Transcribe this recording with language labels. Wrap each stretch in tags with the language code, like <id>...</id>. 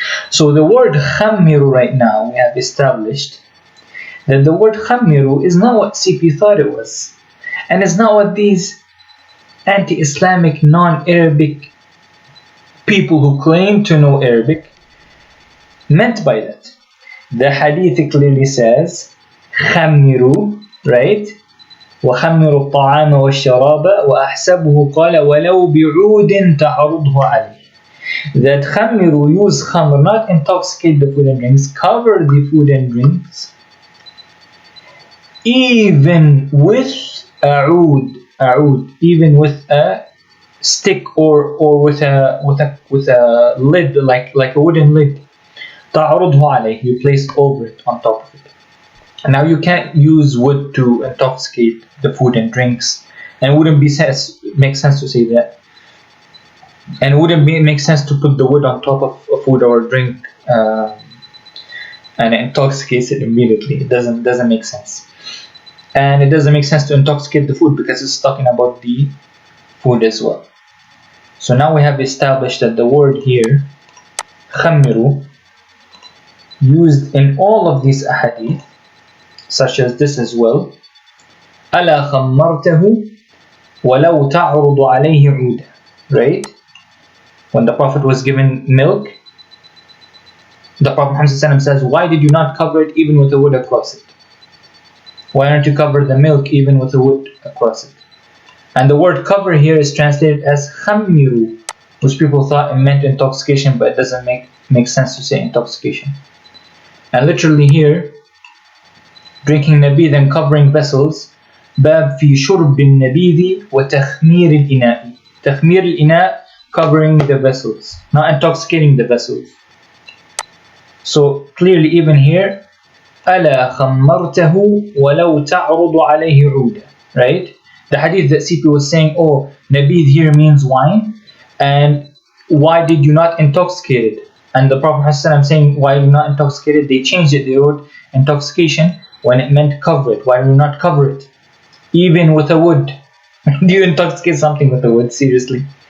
<en>So the word khammiru right now, we have established that the word khammiru is not what CP thought it was, and it's not what these anti-Islamic, non-Arabic people who claim to know Arabic meant by that. The hadith clearly says khammiru, right?</en> <ar>وخمروا الطعام والشراب وأحسبه قال ولو بعود تعرضه عليه.</ar> <en>That خمروا, use khamr, not intoxicate the food and drinks, cover the food and drinks, even with a oud, even with a stick or with a lid, like a wooden lid. تعرضه عليه, you place over it, on top of it. And now you can't use wood to intoxicate the food and drinks, and it wouldn't make sense to say that. And it wouldn't make sense to put the wood on top of a food or a drink and intoxicate it immediately. It doesn't make sense. And it doesn't make sense to intoxicate the food because it's talking about the food as well. So now we have established that the word here, خمروا, used in all of these ahadith, such as this as well.</en> <ar>ألا خمرته ولو تعرض عليه عودا.</ar> <en>Right? When the Prophet was given milk, the Prophet Muhammad says, why did you not cover it even with a wood across it? Why don't you cover the milk even with a wood across it? And the word cover here is translated as خمروا, which people thought it meant intoxication, but it doesn't make sense to say intoxication. And literally here, drinking nabidh and covering vessels, باب في شرب النبيذ وتخمير الإناء. تخمير الإناء, covering the vessels, not intoxicating the vessels. So clearly even here, ألا خمرته ولو تعرض عليه عودا. Right? The hadith that CP was saying, oh, nabidh here means wine, and why did you not intoxicate it? And the Prophet ﷺ saying, why are you not intoxicated? They changed it. They wrote intoxication when it meant cover it. Why do you not cover it? Even with a wood. Do you intoxicate something with a wood? Seriously.</en>